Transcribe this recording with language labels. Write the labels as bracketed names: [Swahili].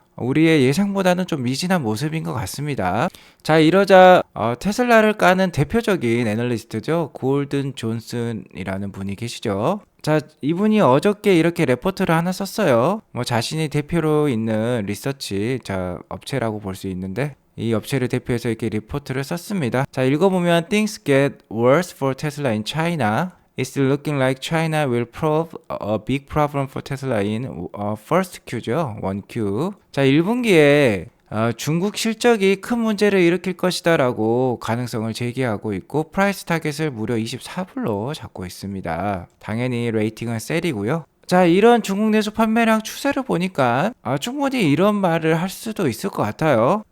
[Korean] 우리의 예상보다는 좀 미진한 모습인 것 같습니다. 자, 이러자 테슬라를 까는 대표적인 애널리스트죠. 골든 존슨이라는 분이 계시죠. 자, 이분이 어저께 이렇게 레포트를 하나 썼어요. 뭐 자신이 대표로 있는 리서치 업체라고 볼 수 있는데, 이 업체를 대표해서 이렇게 리포트를 썼습니다. 자, 읽어보면 [English] Things get worse for Tesla in China. It's looking like China will prove a big problem for Tesla in first Q죠. 1Q. [Korean] 자, 1분기에 중국 실적이 큰 문제를 일으킬 것이다 라고 가능성을 제기하고 있고, 프라이스 타겟을 무려 24불로 잡고 있습니다. 당연히 레이팅은 셀이고요. 자, 이런 중국 내수 판매량 추세를 보니까 충분히 이런 말을 할 수도 있을 것 같아요.